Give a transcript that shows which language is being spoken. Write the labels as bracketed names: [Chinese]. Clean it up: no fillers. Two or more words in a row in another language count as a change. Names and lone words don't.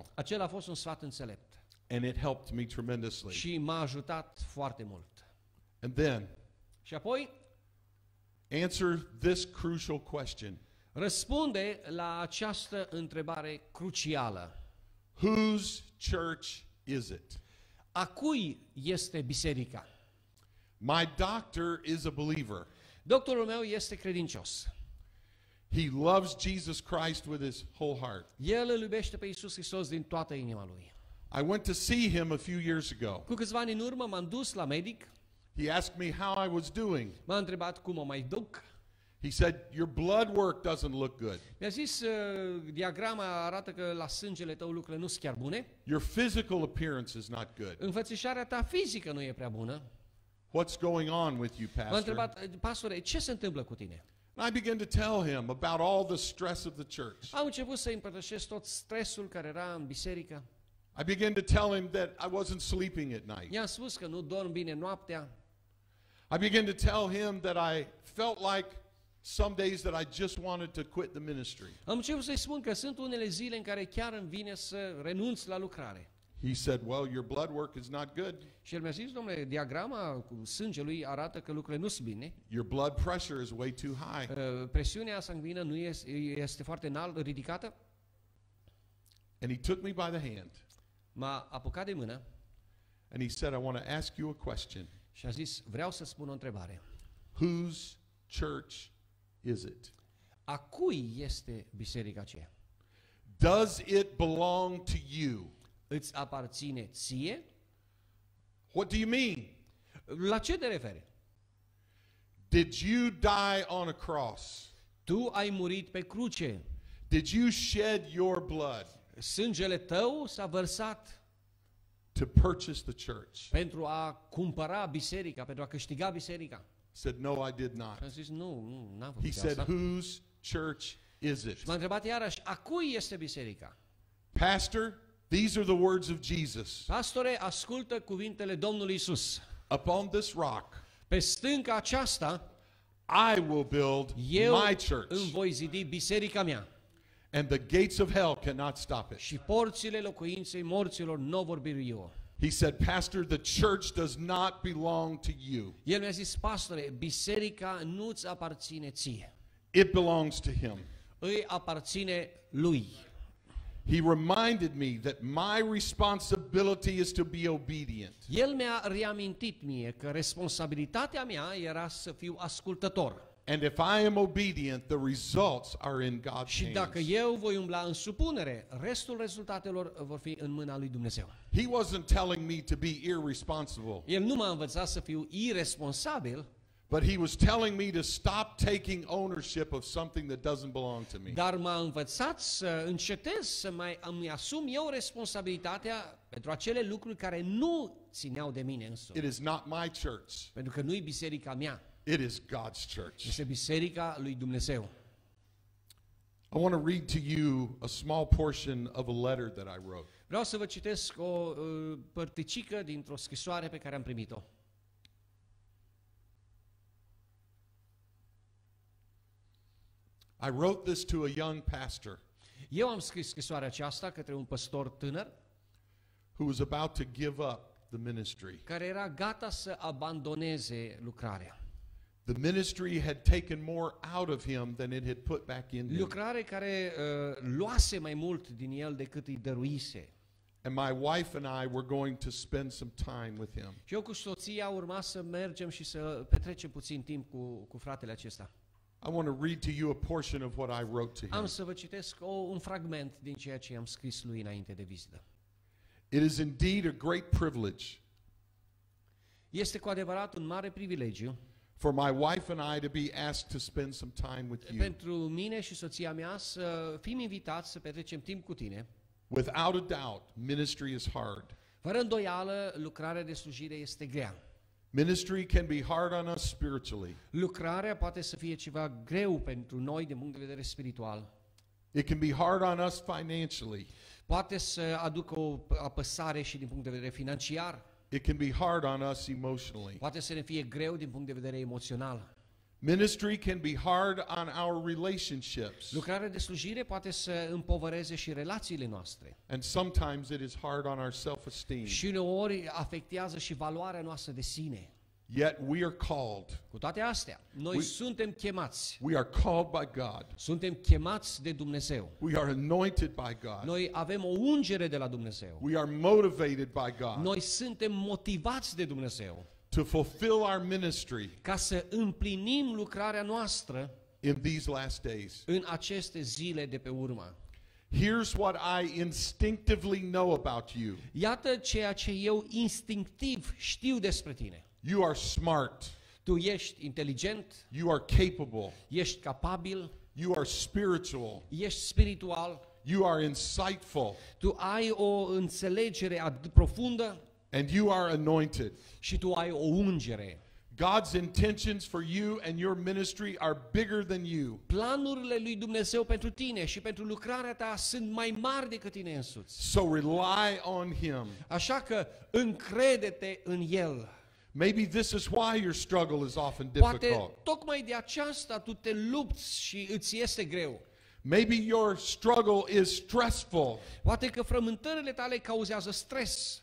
[Romanian] Acela a fost un sfat înțelept [English] and it helped me tremendously. [Romanian] și m-a ajutat foarte mult. [English] And then, [Romanian] Și apoi [English] answer this crucial question. [Romanian] răspunde la această întrebare crucială. [English] Whose church is it? [Romanian] A cui este biserica? [English] My doctor is a believer. [Romanian] Doctorul meu este credincios. [English] He loves Jesus Christ with his whole heart. [Romanian] El îl iubește pe Iisus Hristos din toată inima lui. [English] I went to see him a few years ago. [Romanian] Cu câțiva ani în urmă m-am dus la medic, [English] He asked me how I was doing. [Romanian] m-a întrebat cum mă mai duc. [English] He said, "Your blood work doesn't look good. [Romanian] Mi-a zis, diagrama arată că la sângele tău lucrurile nu sunt chiar bune. [English] Your physical appearance is not good. [Romanian] Înfățișarea ta fizică nu e prea bună. [English] What's going on with you, [Romanian] M-a [English] pastor?" [Romanian] întrebat, pastore, ce se întâmplă cu tine? [English] And I began to tell him about all the stress of the church. [Romanian] Am început să împărtășesc tot stresul care era în biserică. [English] I began to tell him that I wasn't sleeping at night. [Romanian] I-am spus că nu dorm bine noaptea. [English] I began to tell him that I felt like some days that I just wanted to quit the ministry. [Romanian] Am început să-i spun că sunt unele zile în care chiar îmi vine să renunț la lucrare. [English] He said, "Well, your blood work is not good. [Romanian] Și el mi-a zis, domnule, diagrama cu sângelui arată că lucrurile nu sunt bine. [English] Your blood pressure is way too high." [Romanian] Presiunea sanguină nu este foarte înalt, ridicată. [English] And he took me by the hand [Romanian] M-a apucat de mână [English] and he said, "I want to ask you a question. [Romanian] și a zis, vreau să spun o întrebare. [English] Whose church is it? [Romanian] A cui este biserica aceea? [English] Does it belong to you?" [Romanian] Îți aparține ție? [English] What do you mean? [Romanian] La ce te referi? [English] Did you die on a cross? [Romanian] Tu ai murit pe cruce. [English] Did you shed your blood [Romanian] Sângele tău s-a vărsat [English] to purchase the church? [Romanian] pentru a cumpăra biserica, pentru a câștiga biserica. [English] Said, "No, I did not." [Romanian] Și am zis, n-am [English] He [Romanian] făcut [English] said, [Romanian] asta. [English] "Whose church is it?" [Romanian] Și m-a întrebat iarăși, a cui este biserica? [English] Pastor, these are the words of Jesus. [Romanian] Pastore, ascultă cuvintele Domnului Isus. [English] Upon this rock, [Romanian] Pe stânca aceasta, [English] I will build [Romanian] eu [English] my [Romanian] îmi [English] church, [Romanian] voi zidi biserica mea. [English] and the gates of hell cannot stop it. [Romanian] Și porțile locuinței morților nu vor birui-o. [English] He said, "Pastor, the church does not belong to you. [Romanian] El mi-a zis, pastore, biserica nu-ți aparține ție. [English] It belongs to him." [Romanian] Îi aparține lui. [English] He reminded me that my responsibility is to be obedient. [Romanian] El mi-a reamintit mie că responsabilitatea mea era să fiu ascultător. [English] And if I am obedient, the results are in God's [Romanian] Și dacă [English] hands. [Romanian] eu voi umbla în supunere, restul rezultatelor vor fi în mâna lui Dumnezeu. [English] He wasn't telling me to be irresponsible, [Romanian] El nu m-a învățat să fiu irresponsabil, [English] but he was telling me to stop taking ownership of something that doesn't belong to me. [Romanian] dar m-a învățat să încetez să îmi asum eu responsabilitatea pentru acele lucruri care nu țineau de mine însumi. [English] It is not my church. [Romanian] Pentru că nu-i biserica mea, [English] It is God's church. [Romanian] este biserica lui Dumnezeu. [English] I want to read to you a small portion of a letter that I wrote. [Romanian] Vreau să vă citesc o părticică dintr-o scrisoare pe care am primit-o. [English] I wrote this to a young pastor [Romanian] Eu am scris scrisoarea aceasta către un păstor tânăr [English] who was about to give up the ministry. [Romanian] care era gata să abandoneze lucrarea. [English] The ministry had taken more out of him than it had put back in him. [Romanian] Lucrare care luase mai mult din el decât îi dăruise. [English] And my wife and I were going to spend some time with him. [Romanian] Și eu cu soția urma să mergem și să petrecem puțin timp cu fratele acesta. [English] I want to read to you a portion of what I wrote to [Romanian] Am [English] him. [Romanian] să vă citesc un fragment din ceea ce am scris lui înainte de vizită. [English] It is indeed a great privilege [Romanian] Este cu adevărat un mare privilegiu [English] for my wife and I to be asked to spend some time with you. [Romanian] pentru mine și soția mea să fim invitați să petrecem timp cu tine. [English] Without a doubt, ministry is hard. [Romanian] Fără îndoială, lucrarea de slujire este grea. [English] Ministry can be hard on us spiritually. [Romanian] Lucrarea poate să fie ceva greu pentru noi din punct de vedere spiritual. [English] It can be hard on us financially. [Romanian] Poate să aducă o apăsare și din punct de vedere financiar. [English] It can be hard on us emotionally. [Romanian] Poate să ne fie greu din punct de vedere emoțional. [English] Ministry can be hard on our relationships. [Romanian] Lucrarea de slujire poate să împovăreze și relațiile noastre. [English] And sometimes it is hard on our self-esteem. [Romanian] Și uneori afectează și valoarea noastră de sine. [English] Yet we are called. [Romanian] Cu toate astea, noi suntem chemați. [English] We are called by God. [Romanian] Suntem chemați de Dumnezeu. [English] We are anointed by God. [Romanian] Noi avem o ungere de la Dumnezeu. [English] We are motivated by God [Romanian] Noi suntem motivați de Dumnezeu [English] to fulfill our ministry [Romanian] ca să împlinim lucrarea noastră [English] in these last days. [Romanian] în aceste zile de pe urmă. [English] Here's what I instinctively know about you. [Romanian] Iată ceea ce eu instinctiv știu despre tine. [English] You are smart. [Romanian] Tu ești inteligent, [English] You are capable. [Romanian] ești capabil, [English] You are spiritual. [Romanian] ești spiritual, [English] You are insightful. [Romanian] tu ai o înțelegere profundă [English] And you are anointed. [Romanian] și tu ai o ungere. [English] God's intentions for you and your ministry are bigger than you. [Romanian] Planurile lui Dumnezeu pentru tine și pentru lucrarea ta sunt mai mari decât tine însuți. [English] So rely on Him. [Romanian] Așa că încrede-te în El. [English] Maybe this is why your struggle is often [Romanian] Poate [English] difficult. [Romanian] tocmai de aceasta tu te lupți și îți este greu. [English] Maybe your struggle is stressful [Romanian] Poate că frământările tale cauzează stres.